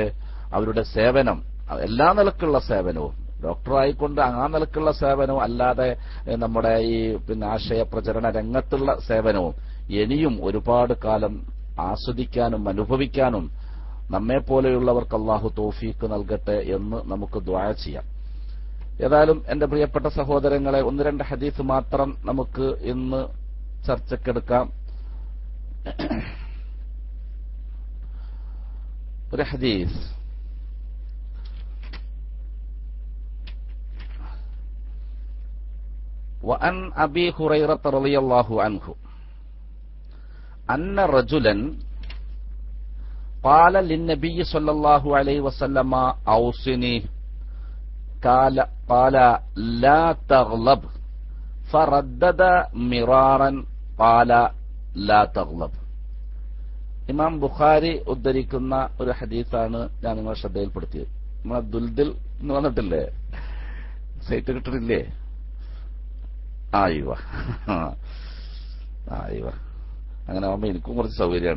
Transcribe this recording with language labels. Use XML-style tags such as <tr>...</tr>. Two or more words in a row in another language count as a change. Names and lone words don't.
<ml>അവരുടെ സേവനം, എല്ലാ നിലക്കുള്ള സേവനവും, ഡോക്ടറായിക്കൊണ്ട് ആ നിലക്കുള്ള സേവനവും അല്ലാതെ നമ്മുടെ ഈ ആശയ പ്രചരണ രംഗത്തുള്ള സേവനവും ഇനിയും ഒരുപാട് കാലം ആസ്വദിക്കാനും അനുഭവിക്കാനും നമ്മെപ്പോലെയുള്ളവർക്ക് അല്ലാഹു തൗഫീഖ് നൽകട്ടെ എന്ന് നമുക്ക് ദുആ ചെയ്യാം. ഏതായാലും എന്റെ പ്രിയപ്പെട്ട സഹോദരങ്ങളെ, 1-2 ഹദീസ് മാത്രം നമുക്ക് ഇന്ന് ചർച്ചക്കെടുക്കാം. ഒരു ഹദീസ്</ml> <ar>وعن أبي هريرة رضي الله عنه أن رجلا قال للنبي صلى الله عليه وسلم أوصني قال لا تغلب فردد مرارا قال لا تغلب.</ar> <ml>ഇമാം ബുഖാരി ഉദ്ധരിക്കുന്ന ഒരു ഹദീസാണ് ഞാൻ നിങ്ങളെ ശ്രദ്ധയിൽപ്പെടുത്തിയത്. നമ്മളെ ദുൽദിൽ എന്ന് വന്നിട്ടില്ലേ, സൈറ്റ് കിട്ടിട്ടില്ലേ? ആയിവ അങ്ങനെ ആവുമ്പോ എനിക്കും കുറച്ച് സൗകര്യമാണ്.</ml>